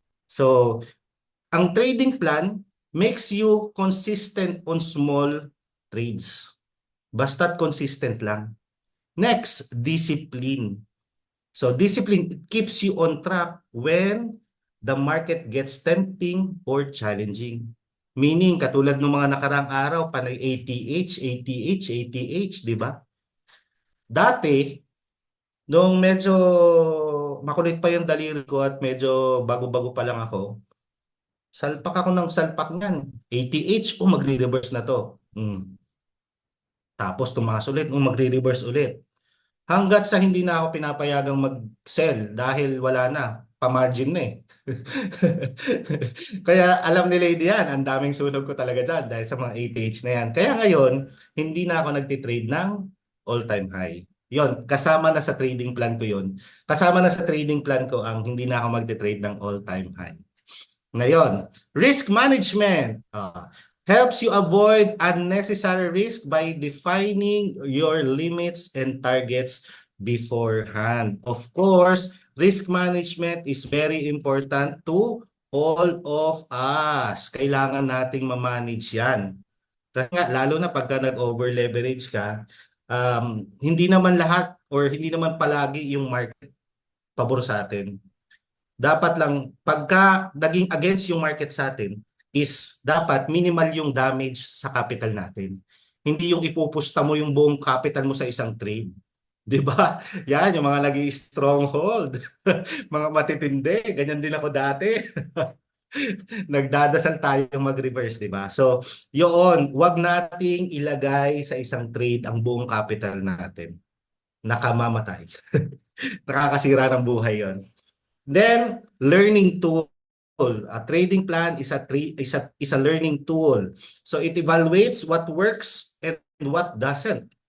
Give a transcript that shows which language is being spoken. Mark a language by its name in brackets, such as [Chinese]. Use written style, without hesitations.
[English] So, ang trading plan makes you consistent on small trades. [Filipino] Basta't consistent lang. [English] Next, discipline. So, discipline keeps you on track when the market gets tempting or challenging. [Filipino] Meaning, katulad ng mga nakaraang araw, panay ATH, di ba? Dati, nung medyo makulit pa yung daliri ko at medyo bago-bago pa lang ako, salpak ako ng salpak niyan. ATH, magre-reverse na to. Tapos tumaas ulit, magre-reverse ulit. Hanggat sa hindi na ako pinapayagang mag-sell dahil wala na, pa-margin na eh. Kaya alam ni Lady yan, ang daming sunog ko talaga dyan dahil sa mga ATH na yan. Kaya ngayon, hindi na ako nagtitrade ng all-time high. Yon, kasama na sa trading plan ko yon. Kasama na sa trading plan ko ang hindi na ako magtitrade ng all-time high. [English] Ngayon, risk management. Helps you avoid unnecessary risk by defining your limits and targets beforehand. Of course, risk management is very important to all of us. [Filipino] Kailangan nating ma-manage yan. Kasi nga, lalo na pagka nag-over-leverage ka, hindi naman lahat or hindi naman palagi yung market pabor sa atin. Dapat lang, pagka naging against yung market sa atin, is dapat minimal yung damage sa capital natin. Hindi yung ipupusta mo yung buong capital mo sa isang trade. 'Di ba? Yan, yung mga naging stronghold. Mga matitindi. Ganyan din ako dati. Nagdadasal tayong mag-reverse, 'di ba? So, yun, wag nating ilagay sa isang trade ang buong capital natin. Nakamamatay. Nakakasira ng buhay 'yon. [English] Then, learning tool. A trading plan is a learning tool. So it evaluates what works and what doesn't.